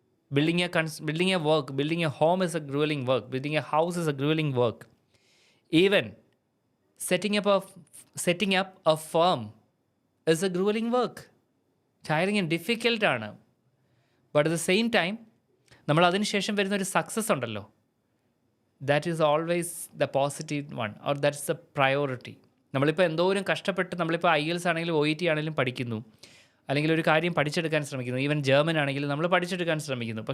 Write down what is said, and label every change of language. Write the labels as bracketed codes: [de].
[en] Building a home is a grueling work, building a house is a grueling work. Even setting up a firm is a grueling work. Tiring and ഡിഫിക്കൽട്ടാണ്. But at the same time [ml] നമ്മൾ അതിന് ശേഷം വരുന്ന ഒരു success ഉണ്ടല്ലോ, [en] That is always the positive one, or that's the priority. [ml] നമ്മളിപ്പോൾ എന്തോരം കഷ്ടപ്പെട്ട് നമ്മളിപ്പോൾ IELTS ആണെങ്കിലും OET ആണെങ്കിലും പഠിക്കുന്നു, അല്ലെങ്കിൽ ഒരു കാര്യം പഠിച്ചെടുക്കാൻ ശ്രമിക്കുന്നു, ഈവൻ ജർമ്മൻ ആണെങ്കിലും നമ്മൾ പഠിച്ചെടുക്കാൻ ശ്രമിക്കുന്നു.